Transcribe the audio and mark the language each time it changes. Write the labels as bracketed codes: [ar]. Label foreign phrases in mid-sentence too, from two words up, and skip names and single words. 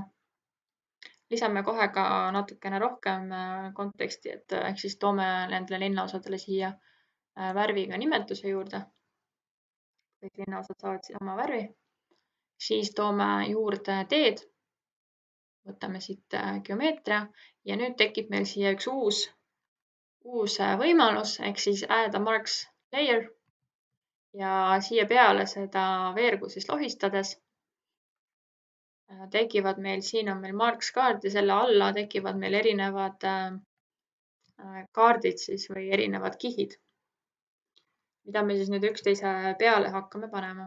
[et] Lisame kohe ka natukene rohkem konteksti, et ehk siis toome nendele linnaosadele siia värviga nimetuse juurde. Kõik linnaosad saavad siis oma värvi. Siis toome juurde teed. Võtame siit geomeetria ja nüüd tekib meil siia üks uus võimalus ehk siis [en] add a marks layer [et] ja siia peale seda veergu siis lohistades tekivad meil, siin on meil marks kaart ja selle alla tekivad meil erinevad kaardid siis või erinevad kihid, mida me siis nüüd üksteise peale hakkame panema.